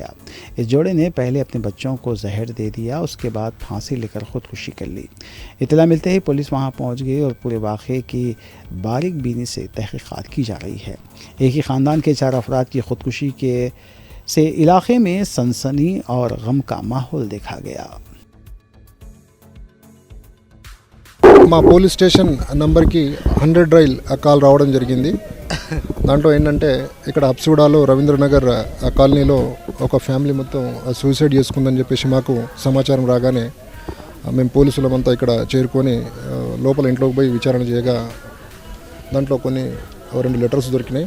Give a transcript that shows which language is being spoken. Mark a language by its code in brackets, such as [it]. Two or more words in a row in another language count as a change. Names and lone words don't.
[ur] اس جوڑے نے پہلے اپنے بچوں کو زہر دے دیا، اس کے بعد پھانسی لے کر خودکشی کر لی۔ اطلاع ملتے ہی پولیس وہاں پہنچ گئی اور پورے واقعے کی باریک بینی سے تحقیقات کی جا رہی ہے۔ ایک ہی خاندان کے 4 افراد کی خودکشی سے علاقے میں سنسنی اور غم کا ماحول دیکھا گیا۔ [te] మా [en] police station [te] నంబర్కి 100 [en] dial call [te] రావడం జరిగింది. దాంట్లో ఏంటంటే ఇక్కడ హబ్సిగూడలో రవీంద్రనగర్ కాలనీలో ఒక ఫ్యామిలీ మొత్తం సూసైడ్ చేసుకుందని చెప్పేసి మాకు సమాచారం రాగానే మేము పోలీసులమంతా ఇక్కడ చేరుకొని లోపల ఇంట్లోకి పోయి విచారణ చేయగా దాంట్లో కొన్ని 2 లెటర్స్ దొరికినాయి.